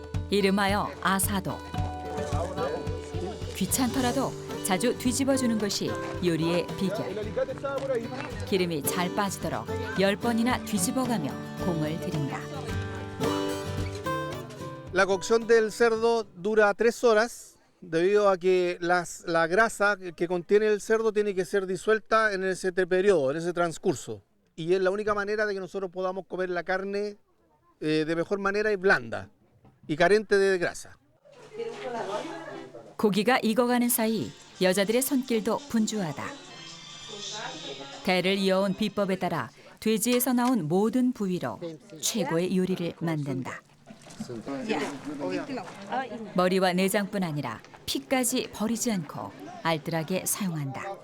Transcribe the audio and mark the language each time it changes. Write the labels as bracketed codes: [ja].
[ko] 이름하여 아사도. 귀찮더라도 자주 뒤집어주는 것이 요리의 비결. 기름이 잘 빠지도록 10번이나 뒤집어가며 공을 들인다. [es] La cocción del cerdo dura 3 horas debido a que la grasa que contiene el cerdo tiene que ser disuelta en ese periodo, en ese transcurso. Y es la única manera de que nosotros podamos comer la carne de mejor manera y blanda y carente de grasa. [ko] 고기가 익어가는 사이 여자들의 손길도 분주하다. 대를 이어온 비법에 따라 돼지에서 나온 모든 부위로 최고의 요리를 만든다. 머리와 내장뿐 아니라 피까지 버리지 않고 알뜰하게 사용한다.